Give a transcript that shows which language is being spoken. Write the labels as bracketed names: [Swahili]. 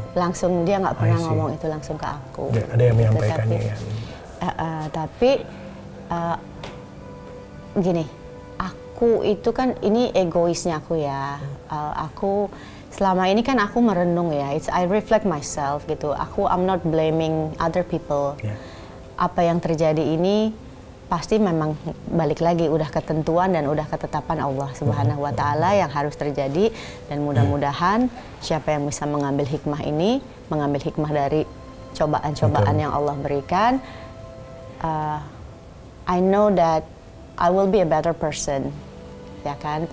[Indonesian] Langsung dia nggak pernah ngomong itu langsung ke aku. Ada yang menyampaikannya ya. Tapi gini, aku itu kan ini egoisnya aku ya. Aku selama ini kan aku merenung ya. [English] I reflect myself gitu. I'm not blaming other people. Yeah. [Indonesian] Apa yang terjadi ini pasti memang balik lagi udah ketentuan dan udah ketetapan Allah Subhanahu wa Ta'ala yang harus terjadi, dan mudah-mudahan siapa yang bisa mengambil hikmah ini, mengambil hikmah dari cobaan-cobaan yang Allah berikan, [English] I know that I will be a better person, [Indonesian] ya kan?